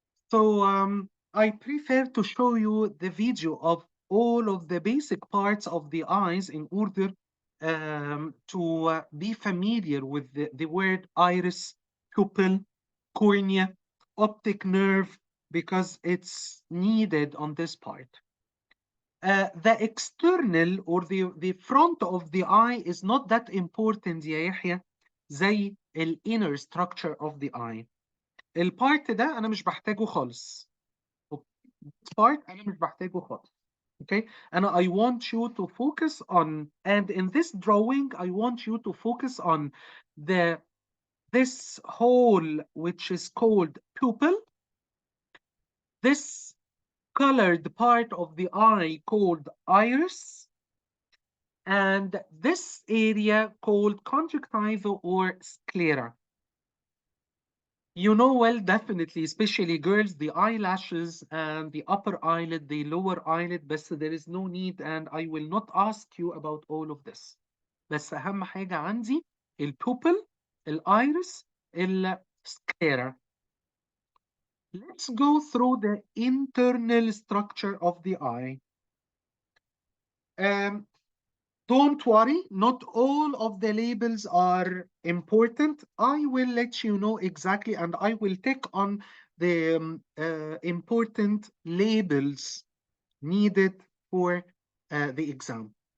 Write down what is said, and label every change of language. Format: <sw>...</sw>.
<en>So I prefer to show you the video of all of the basic parts of the eyes in order to be familiar with the word iris, pupil, cornea, optic nerve, because it's needed on this part. The external or the front of the eye is not that important</en> <ar>يا يحيى زي</ar> <en>inner structure of the eye.</en> <ar>البارت ده انا مش بحتاجه خالص.</ar> <en>This part</en> <ar>انا مش بحتاجه خالص.</ar> <en>Okay, and I want you to focus on, and in this drawing I want you to focus on this hole which is called pupil, this colored part of the eye called iris, and this area called conjunctiva or sclera. You know well, definitely, especially girls, the eyelashes and the upper eyelid, the lower eyelid, but there is no need, and I will not ask you about all of this.</en> <ar>بس أهم حاجة عندي البوبل, الإيرس, السكليرا.</ar> <en>Let's go through the internal structure of the eye. Don't worry, not all of the labels are important. I will let you know exactly, and I will take on the important labels needed for the exam.</en>